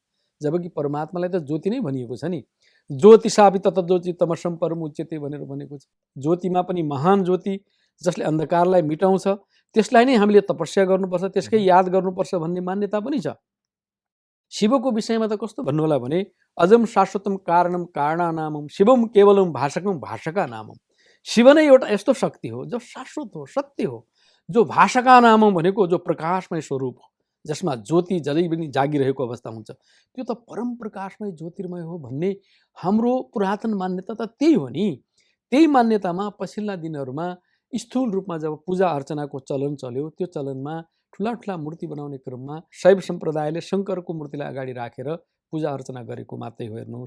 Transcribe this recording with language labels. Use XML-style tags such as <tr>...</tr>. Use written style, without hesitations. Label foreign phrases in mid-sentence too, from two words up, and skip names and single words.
<ne>जबकि परमात्मालाई त ज्योति नै भनिएको छ नि,</ne> <sa>ज्योतिषापि तत्ज्योति तमसम परमुच्यते</sa> <ne>भनेर भनेको छ। ज्योतिमा पनि महान ज्योति जसले अन्धकारलाई मिटाउँछ, त्यसलाई नै हामीले तपस्या गर्नुपर्छ, त्यसकै याद गर्नुपर्छ भन्ने मान्यता पनि छ। शिवको विषयमा त कस्तो भन्नु होला भने</ne> <sa>अजम शाश्वतम कारणम कारणानामम शिवम केवलम भाषकम भाषका नामम।</sa> <ne>शिव नै एउटा यस्तो शक्ति हो जो शाश्वत हो, सत्य हो, जो</ne> <sa>भाषका नामम</sa> <ne>भनेको जो प्रकाशमय स्वरूप हो, जसमा ज्योति जलै पनि जागिरहेको अवस्था हुन्छ, त्यो त परम प्रकाशमय ज्योतिर्मय हो भन्ने हाम्रो पुरातन मान्यता त त्यही हो नि। त्यही मान्यतामा पछिल्ला दिनहरूमा स्थूल रूपमा जब पूजा अर्चनाको चलन चल्यो, त्यो चलनमा ठुला ठुला मूर्ति बनाउने क्रममा शैव सम्प्रदायले शङ्करको मूर्तिलाई अगाडि राखेर पूजा अर्चना गरेको मात्रै हो हेर्नुहोस्।</ne>